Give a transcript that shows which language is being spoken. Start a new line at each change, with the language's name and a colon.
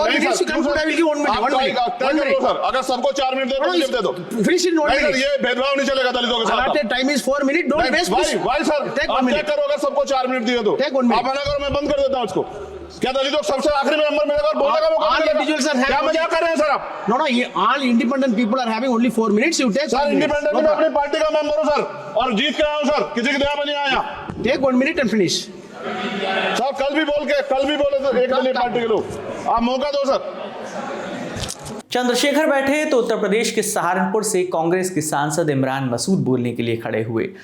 Hindi: अगर सबको 4 मिनट दे दो, ये भेदभाव नहीं चलेगा दलितों के साथ।
English: Time is 4 minute, don't waste.
Hindi: भाई सर, आप क्या करो अगर सबको 4 मिनट दिए तो? आप मना करो, मैं बंद कर देता हूँ उसको। क्या दलितों को सबसे आखिरी में नंबर मिलेगा और बोलने का मौका मिलेगा? क्या मजाक कर रहे हैं सर आप?
English: No, all independent people are having only 4 minutes. You take
Hindi: sir independent में अपनी पार्टी का मेंबर हूँ सर, और जीत के आया हूँ सर, किसी की दया में नहीं आया।
English: take 1 minute and finish.
Hindi: Sir कल भी बोले सर एक दलीय पार्टी के लोग, आप मौका दो सर। चंद्रशेखर बैठे तो उत्तर प्रदेश के सहारनपुर से कांग्रेस के सांसद इमरान मसूद बोलने के लिए खड़े हुए।